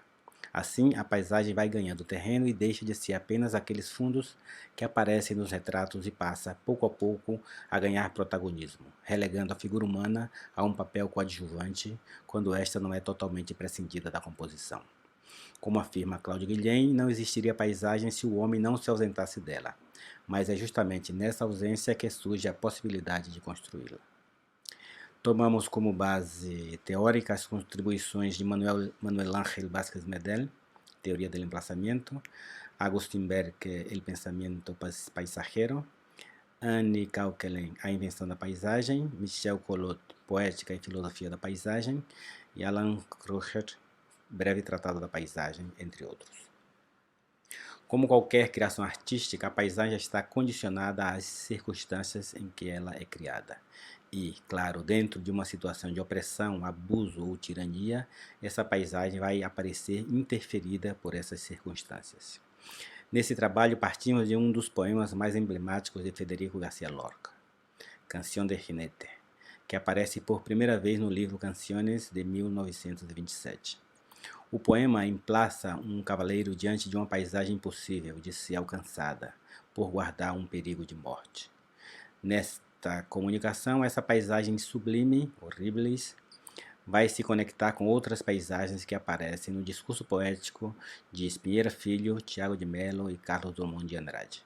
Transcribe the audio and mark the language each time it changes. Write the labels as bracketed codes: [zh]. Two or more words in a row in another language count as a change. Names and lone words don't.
[pt] Assim, a paisagem vai ganhando terreno e deixa de ser apenas aqueles fundos que aparecem nos retratos e passa, pouco a pouco, a ganhar protagonismo, relegando a figura humana a um papel coadjuvante quando esta não é totalmente prescindida da composição. Como afirma Cláudio Guilhem, não existiria paisagem se o homem não se ausentasse dela, mas é justamente nessa ausência que surge a possibilidade de construí-la. Tomamos como base teórica as contribuições de Manuel Ángel Vázquez Medel, Teoria del Emplazamiento, Agustín Berke, El Pensamento Paisajero, Anne Kaukelen, A Invenção da Paisagem, Michel Collot, Poética e Filosofia da Paisagem, e Alan Kruger, Breve Tratado da Paisagem, entre outros. Como qualquer criação artística, a paisagem está condicionada às circunstâncias em que ela é criada. E, claro, dentro de uma situação de opressão, abuso ou tirania, essa paisagem vai aparecer interferida por essas circunstâncias. Nesse trabalho, partimos de um dos poemas mais emblemáticos de Federico García Lorca, Canción de Jinete, que aparece por primeira vez no livro Canciones de 1927. O poema emplaça um cavaleiro diante de uma paisagem impossível de ser alcançada, por guardar um perigo de morte. Nesta comunicação, essa paisagem sublime, horribilis, vai se conectar com outras paisagens que aparecem no discurso poético de Espinheira Filho, Tiago de Mello e Carlos Drummond de Andrade.